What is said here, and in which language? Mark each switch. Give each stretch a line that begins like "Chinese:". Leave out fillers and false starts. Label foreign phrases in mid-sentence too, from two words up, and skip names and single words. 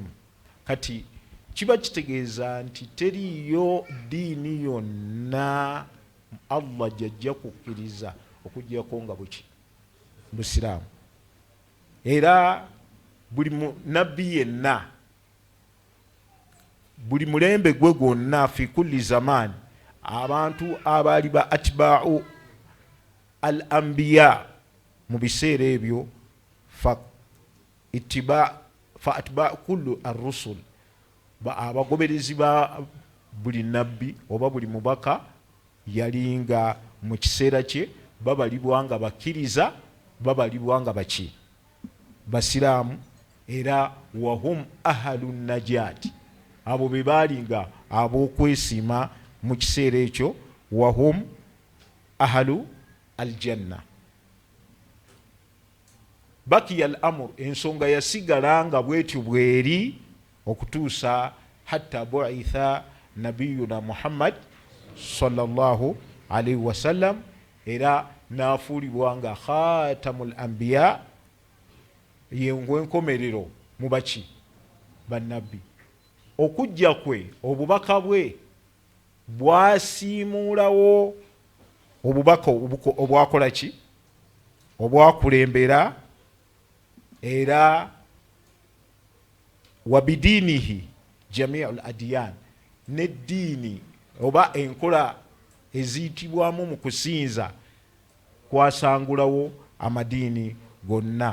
Ganda: Kati kiba kitegeeza nti teriyo ddiini yonna Allah gyajja kukkiriza okugyako nga buki busiraamu. Era buli nabbi yenna, buli mulembe gwe gwonna,
Arabic: في كل زمان,
Ganda: abantu abaali ba
Arabic: أتباع الأنبياء
Ganda: mu biseera ebyo fa
Arabic: أتباع كل الرسل,
Ganda: abagoberezi ba buli nabbi oba buli mubaka yalinga mu kiseera kye babalibwa nga bakkiriza, babalibwa nga baki basiraamu. Era
Arabic: وهم أهل النجاة,
Ganda: abo be baalinga ab'okwesiima mu kiseera ekyo,
Arabic: وهم أهل الجنة. بقي الأمر,
Ganda: ensonga yasigala nga bwetyo bweri okutuusa
Arabic: حتى بعث نبينا محمد صلى الله عليه وسلم,
Ganda: era nafuulibwa nga
Arabic: خاتم الأنبياء,
Ganda: yengwe enkomerero mu baki bannabbi. Okujja kwe, obubaka bwe bwasiimuulawo obubaka obwakola ki obwakulembera, era
Arabic: وبدينه جميع الأديان,
Ganda: n'eddiini oba enkola eziyitibwamu mu kusinza kwasangulawo amadiini gonna.